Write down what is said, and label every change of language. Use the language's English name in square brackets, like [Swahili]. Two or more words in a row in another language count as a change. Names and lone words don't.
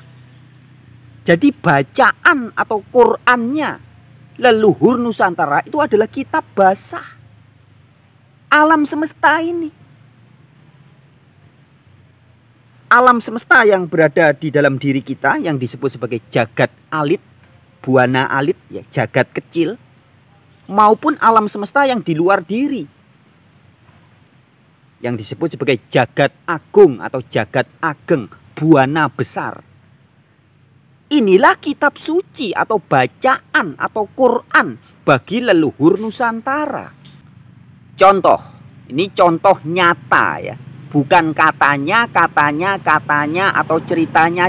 [Indonesian] Jadi bacaan atau Qur'annya leluhur Nusantara itu adalah kitab basah, alam semesta ini. Alam semesta yang berada di dalam diri kita yang disebut sebagai jagat alit, buana alit ya, jagat kecil, maupun alam semesta yang di luar diri yang disebut sebagai jagat agung atau jagat ageng, buana besar. Inilah kitab suci atau bacaan atau Quran bagi leluhur Nusantara. Contoh, ini contoh nyata ya. Bukan katanya atau ceritanya.